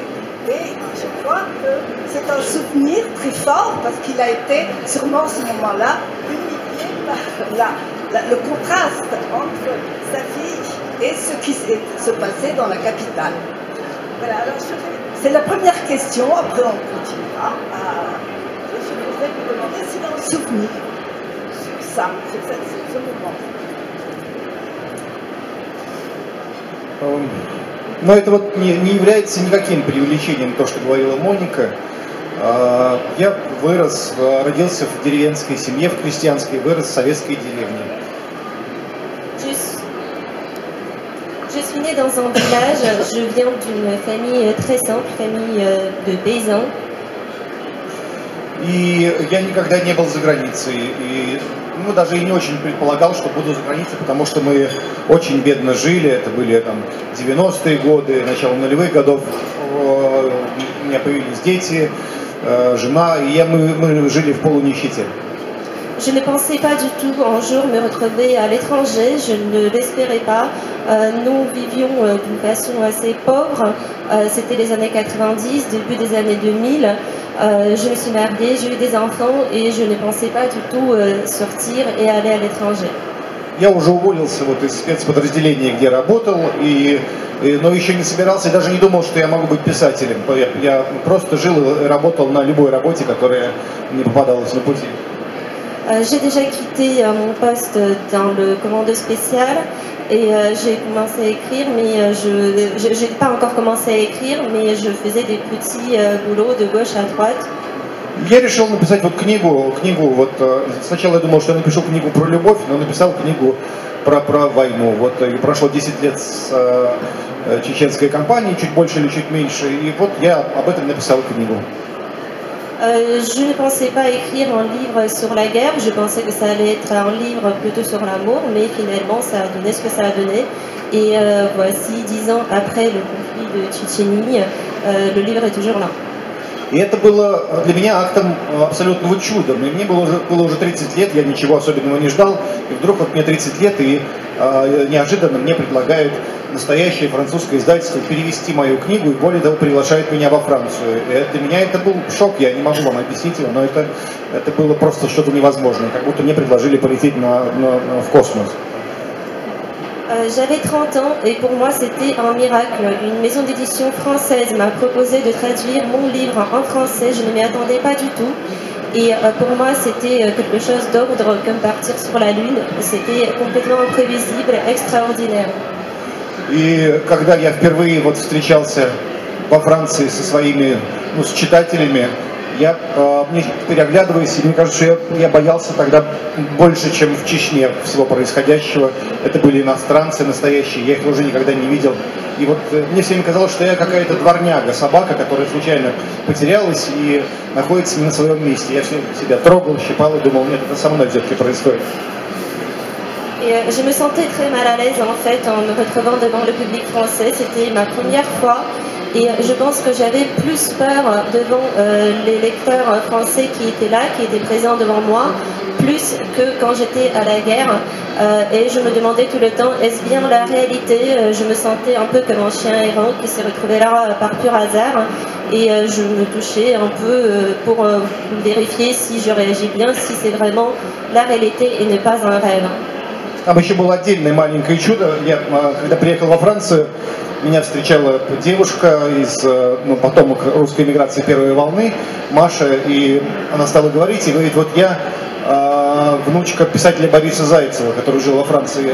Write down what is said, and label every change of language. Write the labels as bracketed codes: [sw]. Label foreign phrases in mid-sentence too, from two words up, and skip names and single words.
[fr] Et je crois que c'est un souvenir très fort parce qu'il a été, sûrement à ce moment-là, humilié par le contraste entre sa vie et ce qui se passait dans la capitale. Voilà, alors c'est la première question, après on continuera. Je voudrais vous demander s'il a un souvenir sur ça, sur ce moment. [ru] Но это вот не является никаким преувеличением, то, что говорила Моника. Я родился в деревенской семье, в крестьянской, вырос в советской деревне. [fr] Je suis née dans un village, je viens d'une famille très simple, famille de paysans. [ru] И я никогда не был за границей. И даже и не очень предполагал, что буду за границей, потому что мы очень бедно жили. Это были там 90-е годы, начало нулевых годов. У меня появились дети, жена, и мы жили в полунищете. [fr] Je ne pensais pas du tout un jour me retrouver à l'étranger, je ne l'espérais pas. Nous vivions d'une façon assez pauvre, c'était les années 90, début des années 2000. Je me suis mariée, j'ai eu des enfants et je ne pensais pas du tout sortir et aller à l'étranger. [ru] Я уже уволился вот из спецподразделения, где работал, но еще не собирался, и даже не думал, что я могу быть писателем. Я просто жил и работал на любой работе, которая мне попадалась на пути. [fr] J'ai déjà quitté mon poste dans le commando spécial et j'ai commencé à écrire, mais je n'ai pas encore commencé à écrire, mais je faisais des petits boulots de gauche à droite. [ru] Я решил написать вот книгу вот, сначала я думал, что я напишу книгу про любовь, но написал книгу про войну. Вот, и прошло 10 лет с чеченской кампании, чуть больше или чуть меньше, и вот я об этом написал книгу. [fr] Je ne pensais pas écrire un livre sur la guerre, je pensais que ça allait être un livre plutôt sur l'amour, mais finalement ça a donné ce que ça a donné. Et voici 10 ans après le conflit de Tchétchénie, le livre est toujours là. [ru] И это было для меня актом абсолютного чуда. Мне было уже 30 лет, я ничего особенного не ждал, и вдруг вот мне 30 лет, и неожиданно мне предлагают настоящее французское издательство перевести мою книгу, и более того, приглашают меня во Францию. И для меня это был шок, я не могу вам объяснить его, но это было просто что-то невозможное, как будто мне предложили полететь в космос. [fr] J'avais 30 ans et pour moi c'était un miracle. Une maison d'édition française m'a proposé de traduire mon livre en français, je ne m'y attendais pas du tout. Et pour moi c'était quelque chose d'ordre comme partir sur la Lune. C'était complètement imprévisible, extraordinaire. [ru] И когда я впервые вот встречался во Франции со своими с читателями, мне переглядываясь, и мне кажется, что я боялся тогда больше, чем в Чечне всего происходящего. Это были иностранцы настоящие, я их уже никогда не видел. И вот мне все время казалось, что я какая-то дворняга, собака, которая случайно потерялась и находится не на своем месте. Я все себя трогал, щипал и думал, нет, это со мной все-таки происходит. [fr] Et je me sentais très mal à l'aise en fait en me retrouvant devant le public français. C'était ma première fois et je pense que j'avais plus peur devant les lecteurs français qui étaient là, qui étaient présents devant moi, plus que quand j'étais à la guerre. Et je me demandais tout le temps, est-ce bien la réalité? Je me sentais un peu comme un chien errant qui s'est retrouvé là par pur hasard. Et je me touchais un peu pour vérifier si je réagis bien, si c'est vraiment la réalité et ne pas un rêve. [ru] Там еще было отдельное маленькое чудо. Я, когда приехал во Францию, меня встречала девушка из потомок русской эмиграции первой волны, Маша, и она стала говорить, и говорит, вот я внучка писателя Бориса Зайцева, который жил во Франции.